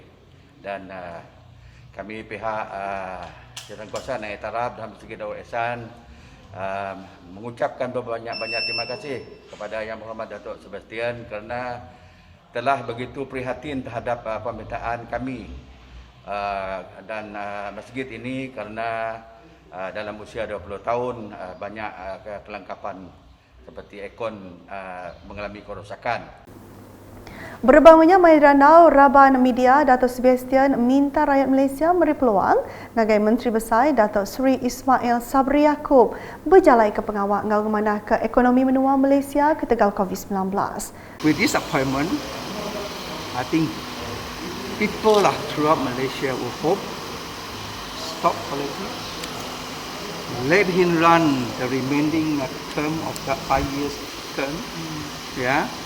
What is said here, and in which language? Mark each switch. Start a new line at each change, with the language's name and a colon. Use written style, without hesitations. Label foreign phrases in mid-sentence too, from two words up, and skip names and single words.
Malay: Dan kami pihak Jawatankuasa Naik Taraf dan Masjid Darul Ehsan mengucapkan banyak-banyak terima kasih kepada Yang Berhormat Datuk Sebastian kerana telah begitu prihatin terhadap permintaan kami dan masjid ini kerana dalam usia 20 tahun banyak kelengkapan seperti ekon mengalami kerosakan.
Iban: Berbangunnya Mairanau Raban Media, Dato' Sebastian minta rakyat Malaysia beri peluang ngagai Menteri Besar Dato' Seri Ismail Sabri Yaakob berjalai ke pengawal ngau kemanah ke ekonomi menua Malaysia ke tegal COVID-19.
English: With this appointment, I think people throughout Malaysia will hope, stop politics, let him run the remaining term of the 5 years term. Yeah.